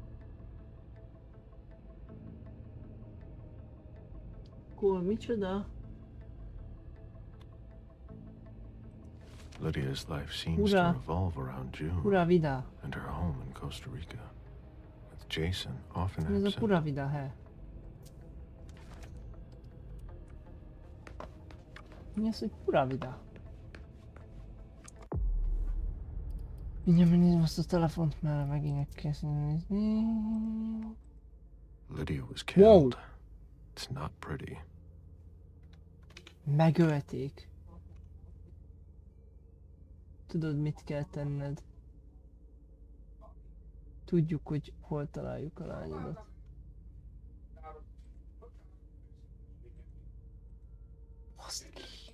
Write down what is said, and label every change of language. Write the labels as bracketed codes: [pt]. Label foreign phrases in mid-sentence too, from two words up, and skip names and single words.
[hu] Akkor micsoda? [en] Lydia's life seems to Hurrah. revolve around June [es] Pura vida. [en] and her home in Costa Rica, with Jason often [hu] Ez a [en] absent. [es] pura vida, he. [hu] Mi az, hogy [es] pura vida? [hu] Mindjárt megnézem azt a telefont, mert megint meg kell nézni. [en] Lydia was Wow. killed. It's not pretty. [hu] Megölték. Tudod, mit kell tenned? Tudjuk, hogy hol találjuk a lányodat. Baszki.